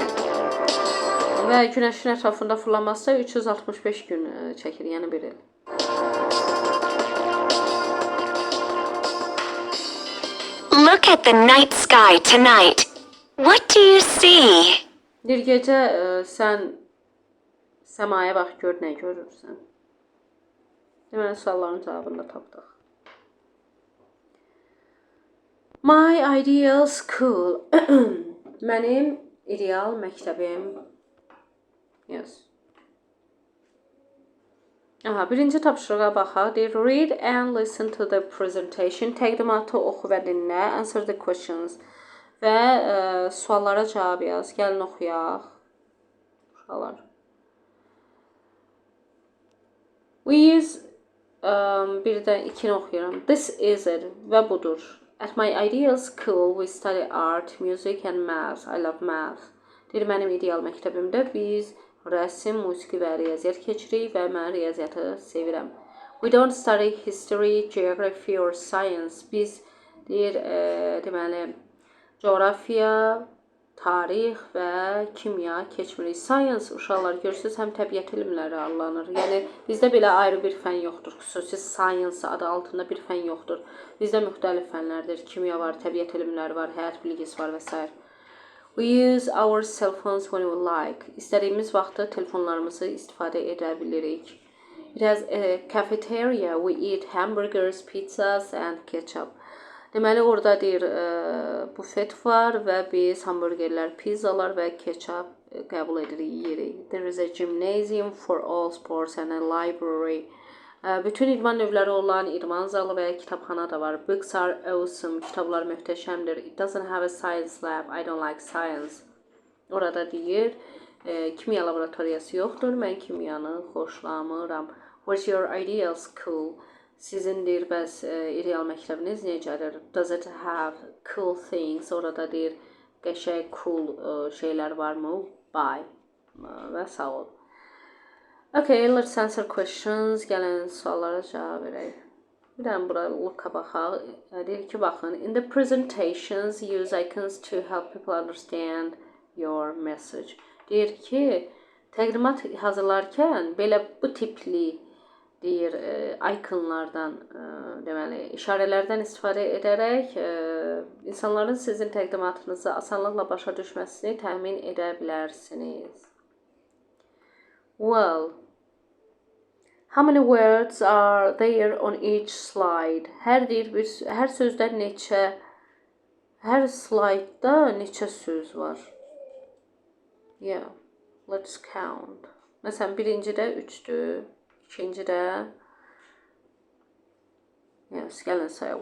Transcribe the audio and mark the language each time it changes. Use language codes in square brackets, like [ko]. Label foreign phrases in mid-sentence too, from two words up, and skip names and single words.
[az] Və günəşin ətrafında fırlanması 365 gün çəkir, yəni bir il. [en] Look at the night sky tonight. What do you see? [az] Bir gecə sən səmaya bax, gör nə görürsən. Deməli, sualların cavabını da tapdıq. [en] My ideal school. [az] Mənim ideal məktəbim. Yes. Aha, birinci tapşırığa baxaq. Deyir, [en] read and listen to the presentation. [az] Təqdimatı oxu və dinlə. [en] Answer the questions. [az] Və suallara cavab yaz. Gəlin oxuyaq. Uşaqlar. [en] We use [az] birdən ikini oxuyuram. [en] This is it [az] və budur. [en] At my ideal school we study art, music and math. I love math. [az] Deyir, mənim ideal məktəbimdə biz rəsm, musiqi və riyaziyyat keçirik və mən riyaziyyatı sevirəm. [en] We don't study history, geography or science. [az] Biz deyir, deməli, coğrafiya, tarix və kimya keçmirik. Science, uşaqlar görürsünüz, həm təbiət elmləri adlanır. Yəni, bizdə belə ayrı bir fən yoxdur. Xüsusi science adı altında bir fən yoxdur. Bizdə müxtəlif fənlərdir. Kimya var, təbiət elmləri var, həyat bilgisi var və s. [en] We use our cell phones when we like. [az] İstədiyimiz vaxtda telefonlarımızı istifadə edə bilirik. [en] It has a cafeteria. We eat hamburgers, pizzas and ketchup. [az] Deməli, orada deyir, bufet var və biz hamburgerlər, pizzalar və ketchup qəbul edirik, yeyirik. [en] There is a gymnasium for all sports and a library. [az] Bütün idman növləri olan idman zalı və kitabxana da var. [en] Books are awesome. [az] Kitablar möhtəşəmdir. [en] It doesn't have a science lab. I don't like science. [az] Orada deyir, kimya laboratoriyası yoxdur. Mən kimyanı xoşlamıram. [en] What's your ideal school? [az] Sizin deyir, bəs ideal məktəbiniz necədir? [en] Does it have cool things? [az] Orada deyir, qəşəng cool şeylər varmı? Bye. Və sağ ol. [en] Okay, let's answer questions. [az] Gəlin suallara cavab verək. Bir dənə bura look-a baxaq. Deyir ki, baxın. [en] In the presentations, use icons to help people understand your message. [az] Deyir ki, təqdimat hazırlarkən belə bu tipli deyir, ikonlardan, deməli, işarələrdən istifadə edərək insanların sizin təqdimatınızı asanlıqla başa düşməsini təmin edə bilərsiniz. [en] Well, how many words are there on each slide? [az] Hər sözdə neçə, hər slaytda neçə söz var? [en] Yeah, let's count. [az] Məsələn, birincidə 3-dür, ikincidə, yes, gəlin sayaq.